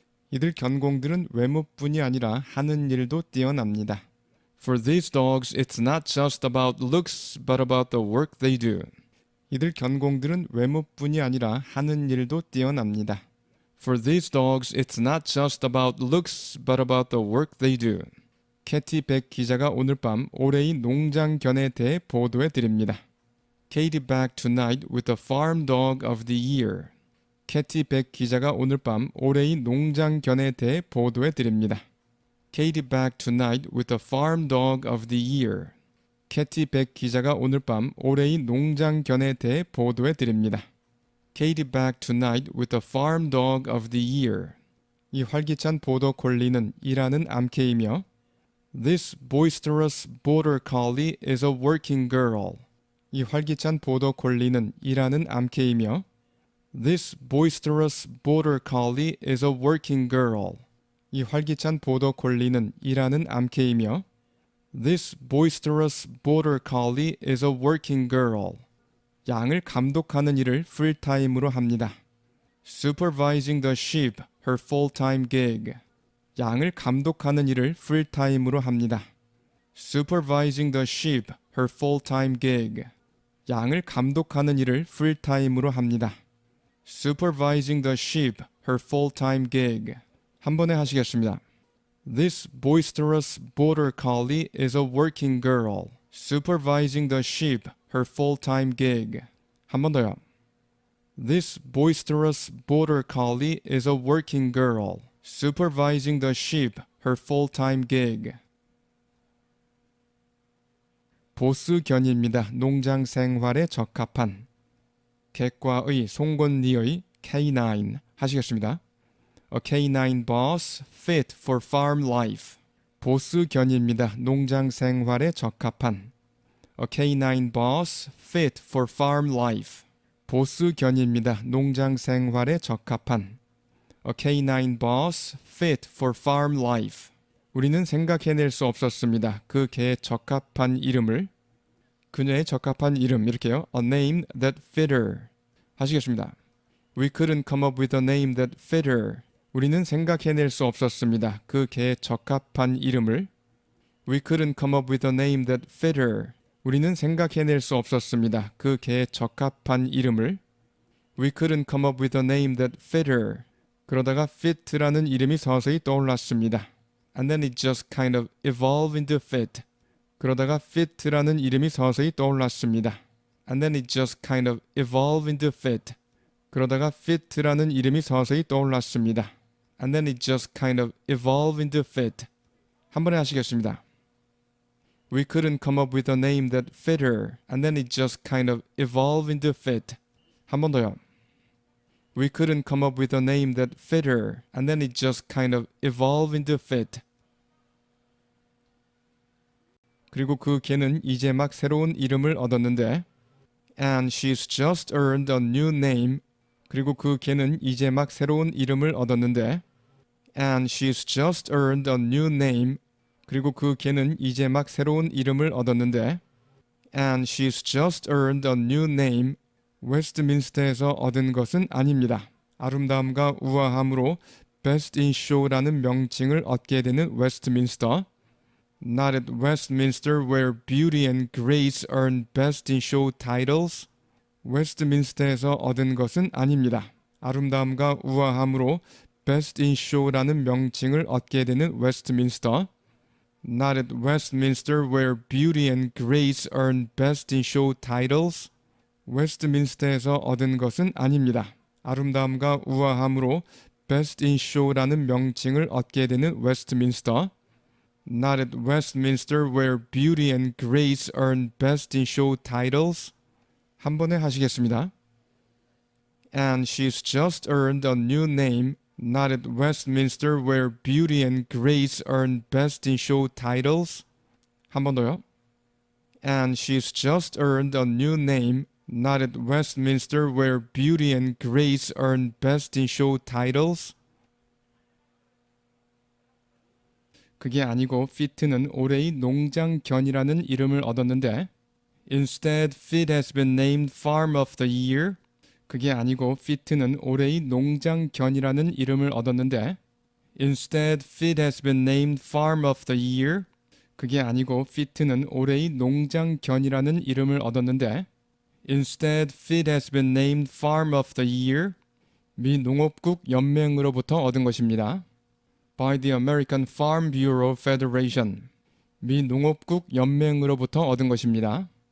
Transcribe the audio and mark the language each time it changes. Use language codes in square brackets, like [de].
[ko] 이들 견공들은 외모뿐이 아니라 하는 일도 뛰어납니다. [en] For these dogs, it's not just about looks, but about the work they do. [ko] 이들 견공들은 외모뿐이 아니라 하는 일도 뛰어납니다. [en] For these dogs, it's not just about looks, but about the work they do. [ko] 캐티 백 기자가 오늘 밤 올해의 농장 견에 대해 보도해 드립니다. [en] Katie back tonight with the farm dog of the year. [ko] 캐티 백 기자가 오늘 밤 올해의 농장 견에 대해 보도해 드립니다. [en] Katie back tonight with the farm dog of the year. [ko] 캐티 백 기자가 오늘 밤 올해의 농장 견에 대해 보도해 드립니다. [en] Katie back tonight with the farm dog of the year. [ko] 이 활기찬 보더 콜리는 일하는 암캐이며 [en] This boisterous border collie is a working girl. [ko] 이 활기찬 보더 콜리는 일하는 암캐이며 [en] This boisterous border collie is a working girl. [ko] 이 활기찬 보더 콜리는 일하는 암캐이며 [en] This boisterous border collie is a working girl. [ko] 양을 감독하는 일을 풀타임으로 합니다. [en] Supervising the sheep, her full-time gig. [ko] 양을 감독하는 일을 풀타임으로 합니다. [en] Supervising the sheep, her full-time gig. [ko] 양을 감독하는 일을 풀타임으로 합니다. [en] Supervising the sheep, her full-time gig. [ko] 한 번에 하시겠습니다. [en] This boisterous border collie is a working girl. Supervising the sheep, her full-time gig. [ko] 한 번 더요. [en] This boisterous border collie is a working girl. Supervising the sheep, her full-time gig. [ko] 보스견입니다. 농장 생활에 적합한. 객과의 송곳니의 K9 하시겠습니다. [en] A canine boss fit for farm life. [ko] 보스견입니다. 농장 생활에 적합한. [en] A canine boss fit for farm life. [ko] 보스견입니다. 농장 생활에 적합한. [en] A canine boss fit for farm life. [ko] 우리는 생각해낼 수 없었습니다. 그 개에 적합한 이름을. 그녀의 적합한 이름 이렇게요. [en] A name that fit her. [ko] 하시겠습니다. [en] We couldn't come up with a name that fit her. [ko] 우리는 생각해낼 수 없었습니다. 그 개에 적합한 이름을. [en] We couldn't come up with a name that fit her. [ko] 우리는 생각해낼 수 없었습니다. 그 개에 적합한 이름을. [en] We couldn't come up with a name that fit her. [ko] 그러다가 fit라는 이름이 서서히 떠올랐습니다. [en] And then it just kind of evolved into fit. [ko] 그러다가 fit라는 이름이 서서히 떠올랐습니다. [en] And then it just kind of evolved into fit. [ko] 그러다가 fit라는 이름이 서서히 떠올랐습니다. [en] And then it just kind of evolved into fit. [ko] 한 번에 하시겠습니다. [en] We couldn't come up with a name that fit her. And then it just kind of evolved into fit. [ko] 한 번 더요. [en] We couldn't come up with a name that fit her. And then it just kind of evolved into fit. [ko] 그리고 그 개는 이제 막 새로운 이름을 얻었는데 [en] And she's just earned a new name. [ko] 그리고 그 개는 이제 막 새로운 이름을 얻었는데 [en] And she's just earned a new name. [ko] 그리고 그 개는 이제 막 새로운 이름을 얻었는데 [en] And she's just earned a new name. [ko] 웨스트민스터에서 얻은 것은 아닙니다. 아름다움과 우아함으로 Best in Show라는 명칭을 얻게 되는 웨스트민스터. [en] Not at Westminster where beauty and grace earn Best in Show titles. [ko] 웨스트민스터에서 얻은 것은 아닙니다. 아름다움과 우아함으로 Best in Show라는 명칭을 얻게 되는 웨스트민스터. [en] Not at Westminster where beauty and grace earn Best in Show titles. [ko] 웨스트민스터에서 얻은 것은 아닙니다. 아름다움과 우아함으로 Best in Show라는 명칭을 얻게 되는 웨스트민스터. [en] Not at Westminster where beauty and grace earn Best in Show titles. [ko] 한 번에 하시겠습니다. [en] And she's just earned a new name. Not at Westminster where beauty and grace earn Best in Show titles. [ko] 한 번 더요. [en] And she's just earned a new name. Not at Westminster where beauty and grace earn Best in Show titles. [ko] 그게 아니고 fit는 올해의 농장견이라는 이름을 얻었는데 [en] Instead, Fit has been named Farm of the Year. [ko] 그게 아니고 fit는 올해의 농장견이라는 이름을 얻었는데 [en] Instead, Fit has been named Farm of the Year. [ko] 그게 아니고 fit는 올해의 농장견이라는 이름을 얻었는데 [en] Instead, Fit has been named Farm of the Year. [ko] 미 농업국 연맹으로부터 얻은 것입니다. [en] By the American Farm Bureau Federation. [ko] 미 농업국 연맹으로부터 얻은 것입니다.